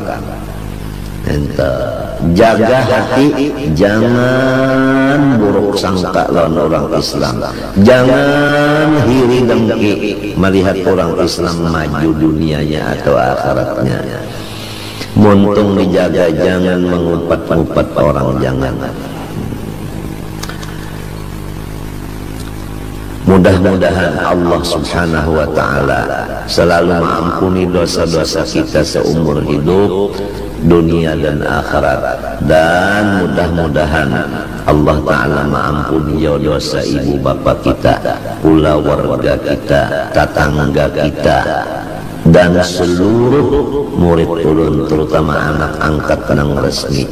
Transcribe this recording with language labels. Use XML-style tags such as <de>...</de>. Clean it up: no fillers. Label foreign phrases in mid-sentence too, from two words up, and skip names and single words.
<bjn>Ente jaga hati, jangan buruk sangka lawan orang Islam, jangan hiri dengki melihat orang Islam maju dunianya atau akhiratnya. Muntung dijaga, jangan mengumpat-umpat orang, jangan.</bjn> <id>Mudah-mudahan Allah</id> <ar>subhanahu wa ta'ala</ar> <id>selalu mengampuni dosa-dosa kita seumur hidup, dunia dan akhirat. Dan mudah-mudahan Allah ta'ala mengampuni dosa ibu bapak kita, pula warga kita, tetangga kita, dan seluruh murid ulun, terutama anak angkat nang resmi.</id>